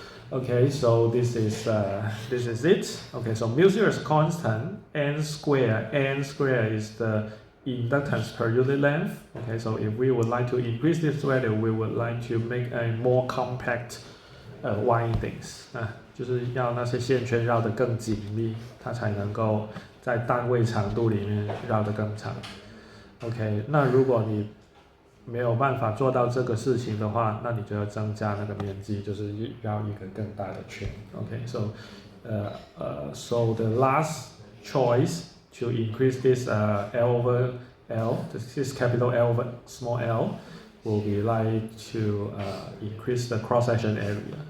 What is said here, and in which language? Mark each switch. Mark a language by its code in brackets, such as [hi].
[en] Okay, so this is it. Okay, so mu0 is constant, n square is the inductance per unit length. Okay, so if we would like to increase this value, we would like to make a more compact windings [zh] 就是要那些线圈绕得更紧密，它才能够在单位长度里面绕得更长。 OK， 那如果你没有办法做到这个事情的话，那你就要增加那个面积，就是绕一个更大的圈。 [en] OK，so so the last choice to increase this L over L, this capital L over small l, will be like to increase the cross section area.